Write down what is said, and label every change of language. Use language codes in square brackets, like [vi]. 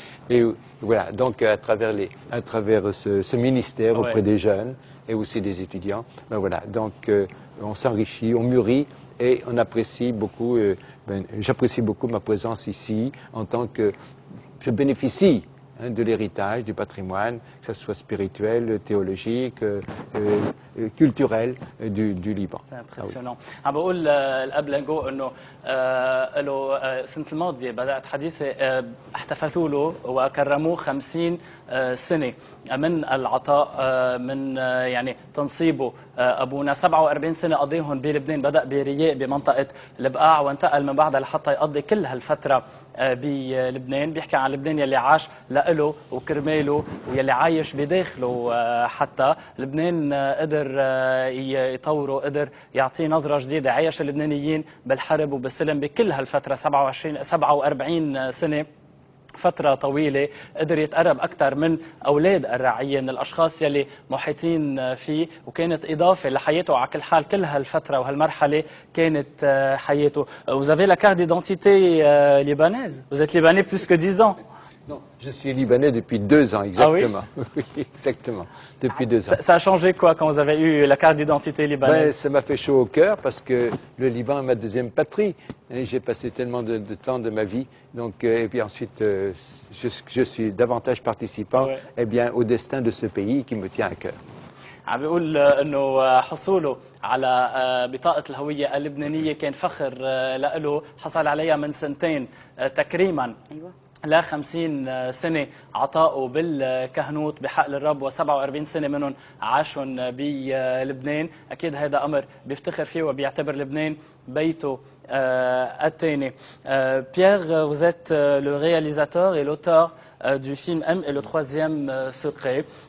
[fr] Et voilà, donc à travers ce ministère auprès des jeunes et aussi des étudiants, ben voilà, donc on s'enrichit, on mûrit et on apprécie beaucoup, j'apprécie beaucoup ma présence ici en tant que je bénéficie de l'héritage, du patrimoine, que ce soit spirituel, théologique, culturel du Liban. C'est impressionant. [ar] عم بقول الاب لانجو انه له السنه الماضيه بدات حديثي احتفلوا له وكرموه 50 سنه من العطاء من يعني تنصيبه ابونا 47 سنه قضيهم بلبنان بدا برياء بمنطقه البقاع وانتقل من بعدها لحتى يقضي كل هالفتره بلبنان بيحكي عن لبنان يلي عاش لإله وكرماله ويلي عايش بداخله حتى لبنان قدر يطوره قدر يعطيه نظرة جديدة عايش اللبنانيين بالحرب وبالسلم بكل هالفترة 47 سنة فترة طويلة قدر يتقرب أكثر من أولاد الرعية من الأشخاص يلي محيطين فيه وكانت إضافة لحياته على كل حال كل هالفترة وهالمرحلة كانت حياته. [fr] Vous avez la carte d'identité libanaise. Vous êtes libanais plus que 10 ans. Non, je suis libanais depuis 2 ans, exactement. Ah oui, oui, exactement, depuis 2 ans. Ça a changé quoi quand vous avez eu la carte d'identité libanaise? Ça m'a fait chaud au cœur parce que le Liban est ma deuxième patrie. J'ai passé tellement de temps de ma vie. Donc, et puis ensuite, je suis davantage participant au destin de ce pays qui me tient à cœur. [ar] عم بيقول انه حصوله على بطاقه الهويه اللبنانيه كان فخر له حصل عليها من سنتين تكريما ل 50 سنه عطائه بالكهنوت بحقل الرب و47 سنه منهم عاشهم بلبنان. اكيد هذا امر بيفتخر فيه وبيعتبر لبنان بيته الثاني. [fr] Pierre, vous êtes le réalisateur et l'auteur du film M et le troisième secret.